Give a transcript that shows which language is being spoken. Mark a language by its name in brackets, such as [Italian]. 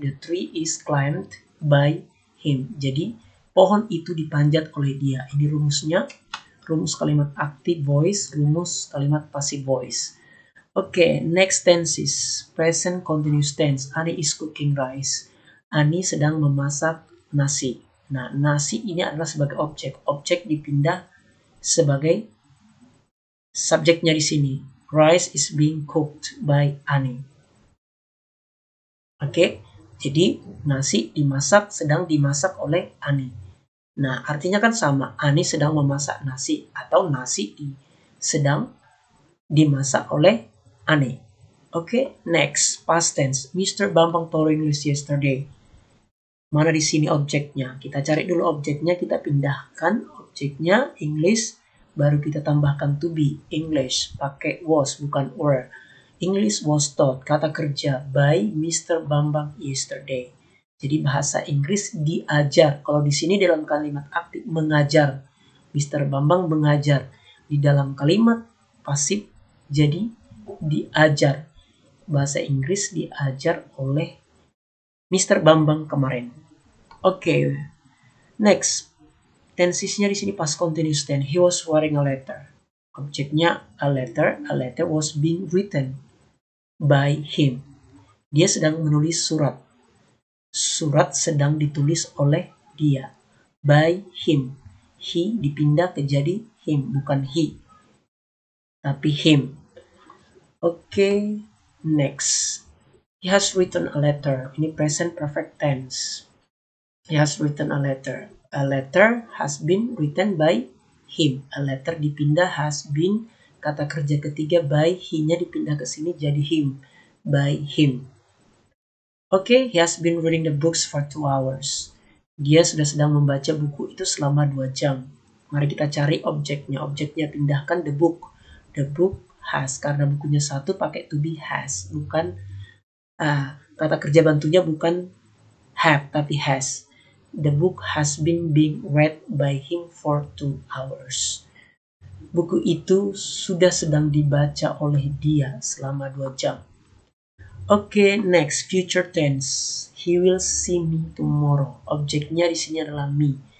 [English] The tree is climbed by him. [Indonesian] Jadi pohon itu dipanjat oleh dia. Ini rumusnya, rumus kalimat active voice, rumus kalimat passive voice. [English] Oke, next tenses. Present continuous tense. Ani is cooking rice. [Indonesian] Ani sedang memasak nasi. Nah, nasi ini adalah sebagai objek. Objek dipindah sebagai subjeknya di sini. [English] Rice is being cooked by Ani. [Indonesian] Oke. Jadi, nasi sedang dimasak oleh Ani. Nah, artinya kan sama. Ani sedang memasak nasi. Atau nasi sedang dimasak oleh Ani. [English] Oke, next. Past tense. Mr. Bambang taught English yesterday. [Indonesian] Mana di sini objeknya? Kita cari dulu objeknya. Kita pindahkan objeknya English. Baru kita tambahkan to be. English. Pakai was, bukan were. [English] English was taught, [Indonesian] kata kerja, [English] by Mr. Bambang yesterday. [Indonesian] Jadi bahasa Inggris diajar. Kalau di sini dalam kalimat aktif mengajar. Mr. Bambang mengajar. Di dalam kalimat pasif jadi diajar. Bahasa Inggris diajar oleh Mr. Bambang kemarin. Oke. Next. Tensesnya di sini [English] past continuous tense. He was writing a letter. Objeknya a letter. A letter was being written by him. [Indonesian] Dia sedang menulis surat. Surat sedang ditulis oleh dia. [English] By him. [Indonesian] He dipindah ke jadi him, bukan he. Tapi him. [English] Oke, next. He has written a letter. Ini present perfect tense. He has written a letter. A letter has been written by him. A letter dipindah has been. [Indonesian] Kata kerja ketiga by, he-nya dipindah ke sini jadi him. By him. [English] Oke, he has been reading the books for 2 hours. [Indonesian] Dia sudah sedang membaca buku itu selama 2 jam. Mari kita cari objeknya. Objeknya pindahkan the book. The book has. Karena bukunya satu pakai to be has. Bukan, kata kerja bantunya bukan have, tapi has. [English] The book has been being read by him for 2 hours. [Indonesian] Buku itu sudah sedang dibaca oleh dia selama 2 jam. [English] Oke, next, future tense. He will see me tomorrow. [Indonesian] Objeknya di sini adalah me.